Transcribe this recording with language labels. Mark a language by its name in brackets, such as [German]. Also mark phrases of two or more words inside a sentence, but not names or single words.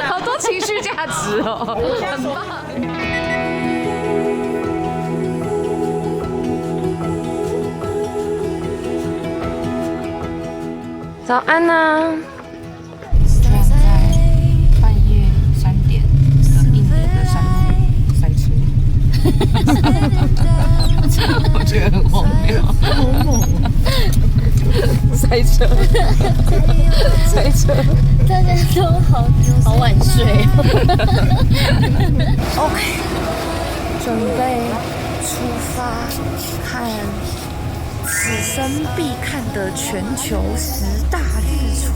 [Chinese] 好多情緒價值哦，很棒。早安吶！现在半夜3點的印尼的山路塞車，我覺得很荒謬，好猛！塞車，大家都好晚睡。OK， 準備出發看此生必看的全球10大日出。